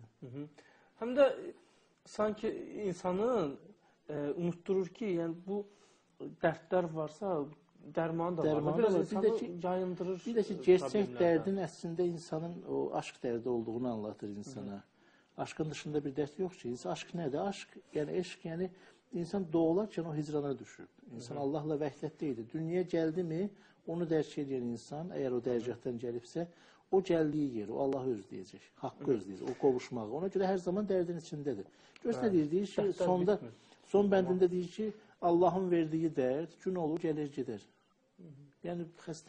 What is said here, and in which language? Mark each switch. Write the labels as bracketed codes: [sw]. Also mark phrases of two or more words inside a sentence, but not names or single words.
[tr] Hem de sanki insanın unutturur ki, yani bu dertler varsa derman da var. Biraz insanı yayındırır. Bir de ki gerçek derdin aslında insanın o aşk derdi olduğunu anlatır insana. Aşkın dışında bir dert yok ki. Aşk nedir? Aşk yani eşk yani insan doğularken o hicrana düşüb. [az] İnsan Allah'la vəhdətdə idi. [tr] Dünyaya geldi mi [az] onu dərk edən insan, eğer o dərgahdan gelipse o gəldiyi yer, o Allah özləyəcək, haqqı özləyəcək, o qovuşmağı. Ona görə hər zaman dərdin içindədir. Görürsən nə deyir? Deyir ki, son bəndində deyir ki, Allahın verdiyi dərd gün olur, gəlir, gedər. Yəni xəstəlik.